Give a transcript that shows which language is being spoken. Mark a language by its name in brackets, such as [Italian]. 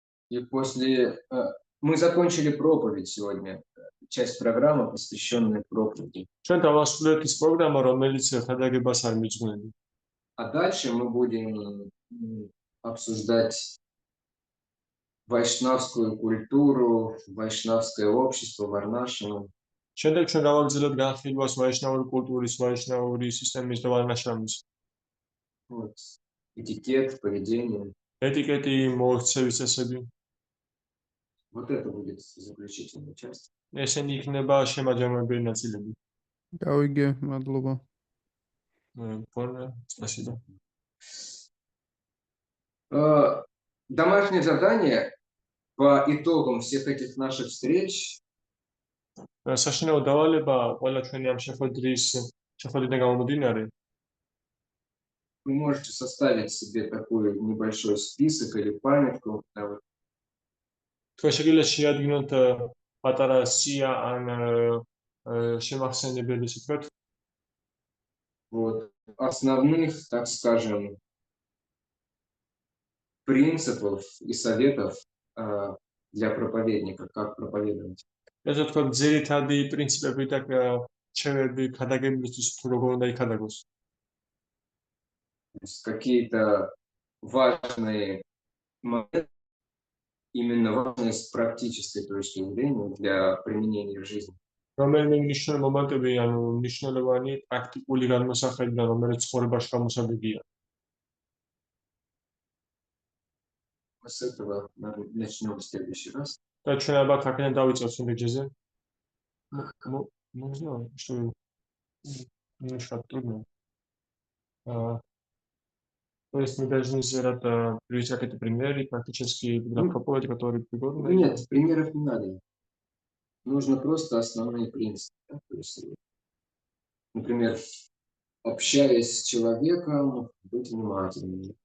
[Russian] И после мы закончили проповедь сегодня, часть программы, посвященная проповеди. Что давасулет из программы ромелиция хадагебас არ მიძღვნები. А дальше мы будем обсуждать вайшнавскую культуру, вайшнавское общество, варнашину. [Georgian] შემდეგ ჩვენ გავაგრძელებთ განხილვას ვაიშნავური კულტურის, ვაიშნავური სისტემის და ვარნაშრამის. [Russian] Вот. Этикет, поведение. [Georgian] ეტიკეტი, მოქცევის წესები. [Russian] Вот это будет заключительная часть. [Georgian] ესენი იქნება შემაჯამებელი ნაწილები. გავიგე, მადლობა. [Russian] Спасибо. Домашнее задание по итогам всех этих наших встреч [Georgian] საშინაო დავალება ყველა ჩვენი ამ შეხვედრიდან გამომდინარე, [Russian] вы можете составить себе такой небольшой список или памятку. Да, вот. [Georgian] თქვენ შეგიძლიათ შეადგინოთ პატარა სია ან შემახსენებელი, ისე ვთქვათ, [Russian] Вот, основных, так скажем, принципов и советов для проповедника, как проповедовать. [Georgian] ესე ვთქვათ, ძირითადი პრინციპები და რჩევები ქადაგებისთვის თუ როგორ უნდა იქადაგოს. [Russian] То есть какие-то важные моменты, именно важные с практической точки зрения для применения в жизни. [Georgian] რომელიმე მნიშვნელოვანი მომენტები, ანუ მნიშვნელოვანი პრაქტიკული განმოსახედიდან, რომელიც ცხოვრებაში გამოსადეგია. [Russian] Мы с этого начнем в следующий раз. [Georgian] და ჩვენ ალბათ აქედან დავიწყებთ შემდეგჯერზე. [Russian] Не знаю, что немножко трудно. То есть мы должны сделать привести какие-то примеры, практически для проповеди, которые пригодны. Нет, примеров не надо. Нужно просто основные принципы. Да? То есть, например, общаясь с человеком, быть внимательным.